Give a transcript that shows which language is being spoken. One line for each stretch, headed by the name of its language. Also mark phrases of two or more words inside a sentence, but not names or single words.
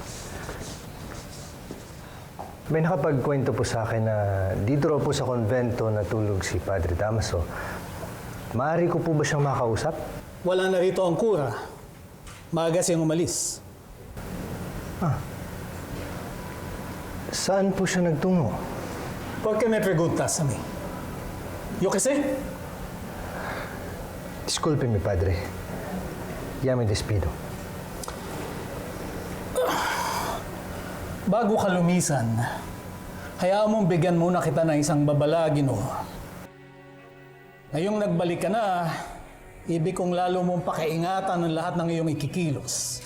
Filipino: May nakapagkwento po sa akin na dito raw po sa konvento natulog si Padre Damaso. Maaari ko po ba siyang makausap? Wala na rito ang kura. Maaga siyang umalis. Saan po siya nagtungo?
Spanish: ¿Por qué me preguntas a mí? Yo qué sé. Disculpe mi padre. Ya me despido.
Filipino: Bago ka lumisan, hayaan mong bigyan muna kita ng isang babala, Ginoo. Ngayong nagbalik ka na, ibig kong lalo mong pakiingatan ng lahat ng iyong ikikilos.